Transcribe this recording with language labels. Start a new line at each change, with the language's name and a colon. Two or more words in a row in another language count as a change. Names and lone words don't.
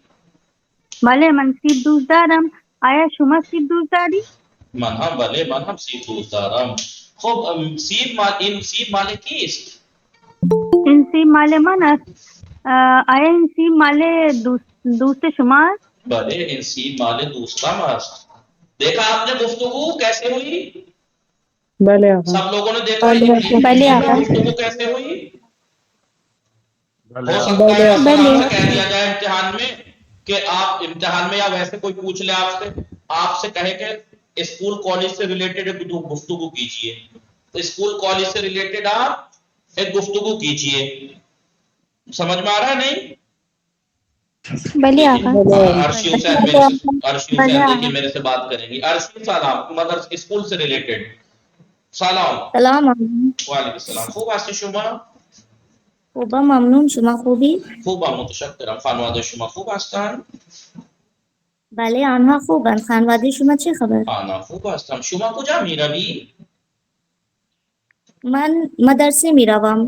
Persian: بله من سیب دوست دارم. آیا شما سیب دوست داری؟ من هم بله من هم سیب دوست دارم. خب این سیب مال کیست؟ این سیب مال من است. آیا این سیب مال دوست شما است؟ بله این سیب مال دوستم است.
Urdu: دیکھا آپ نے گفتگو کیسے ہوئی؟
Persian: بله آقا.
Urdu: سب لوگوں نے دیکھا گفتگو کیسے ہوئی؟ ہو سکتا ہے آپ سے کہہ دیا جائے امتحان میں کہ آپ امتحان میں یا ویسے کوئی پوچھ لے آپ سے کہے کہ اسکول کالج سے ریلیٹڈ ایک گفتگو کیجئے. تو اسکول کالج سے ریلیٹڈ آپ ایک گفتگو کیجئے. سمجھ میں آ رہا ہے نہیں؟
Persian: بله آقا.
Urdu: عرشی حسین دیکھیے میرے سے بات کریں گی. عرشی سلام مدرس اسکول سے ریلیٹڈ.
Persian: سلام. سلام
Arabic: وعلیکم السلام.
Persian: خوب هستی شما؟ خوبم ممنون شما خوبی؟ خوبم متشکرم. خانواده شما خوب هستن؟ بله آنها خوبند. خانواده شما چه خبر؟ آنها خوب هستم. شما کجا میروی؟ من مدرسه میروم.